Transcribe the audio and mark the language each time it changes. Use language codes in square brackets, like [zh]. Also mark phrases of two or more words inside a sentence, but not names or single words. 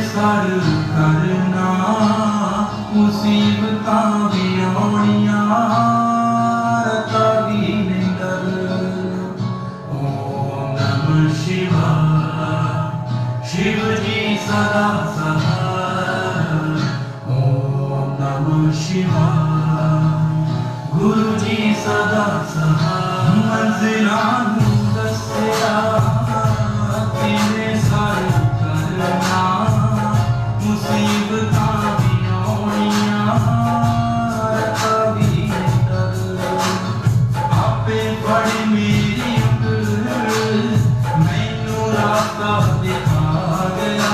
[pa] ਸਰ ਕਰਨਾ ਮੁਸੀਬਤਾਂ ਭੀ ਆਉਣੀਆਂ ਰਤਾ ਭੀ ਨਹੀਂ ਡਰਨਾ। [sa] ओम नमः शिवाय [pa] ਸ਼ਿਵ ਜੀ ਸਦਾ ਸਹਾਇ। [sa] ओम नमः शिवाय [pa] ਗੁਰੂ ਜੀ ਸਦਾ ਸਹਾਇ। ਮੰਜ਼ਿਲਾਂ ਦੱਸਿਆ ਮੁਸੀਬਤਾਂ ਭੀ ਆਉਣੀਆਂ ਰਤਾ ਭੀ ਨਹੀਂ ਡਰਨਾ। ਆਪੇ ਫੜ ਮੇਰੀ ਉਂਗਲ ਮੈਨੂੰ ਰਾਸਤਾ ਦਿਖਾ ਗਿਆ।